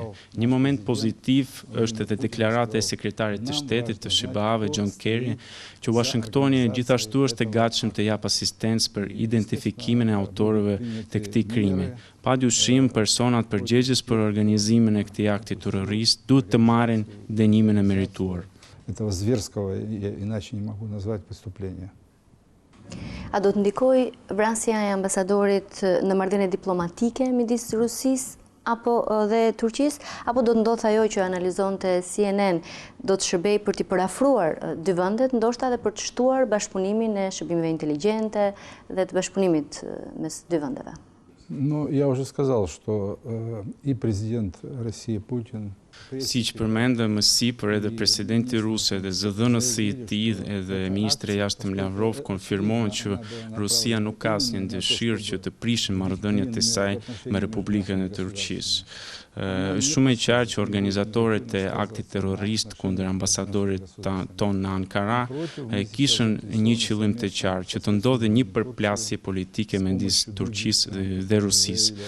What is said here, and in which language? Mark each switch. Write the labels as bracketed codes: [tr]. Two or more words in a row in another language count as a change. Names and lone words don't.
[sq] Një moment pozitiv është edhe deklarata e sekretarit të shtetit të SBA-ve John Kerry, që Washingtoni gjithashtu është e gatshëm të jap asistencë për identifikimin e autorëve të këtij krimi. Padyshim, personat përgjegjës për organizimin e këtij akti terrorist duhet të marrin dënimin e merituar. [ru] Этого зверского, иначе не могу назвать преступления. [sq] A do të ndikoj vrasja e ambasadorit në marrëdhënie diplomatike midis Rusisë apo dhe Turqisë, apo do të ndodhë ajo që analizonte CNN, do të shërbej për t'i përafruar dy vendet, ndoshta edhe për të shtuar bashkëpunimin e shërbimeve inteligjente dhe të bashkëpunimit mes dy vendeve? [ru] Ну, я уже сказал, что и президент России Путин. [sq] Si që përmendëm më sipër, edhe presidenti rus edhe zëdhënësi i tij edhe ministri i jashtëm Lavrov konfirmojnë që Rusia nuk ka asnjë dëshirë që të prishë marrëdhëniet e saj me Republikën e Turqisë. Është shumë e qartë që organizatorët e aktit terrorist kundër ambasadorit ton në Ankara kishin një qëllim të qartë, që të ndodhte një përplasje politike midis Turqisë dhe Rusisë.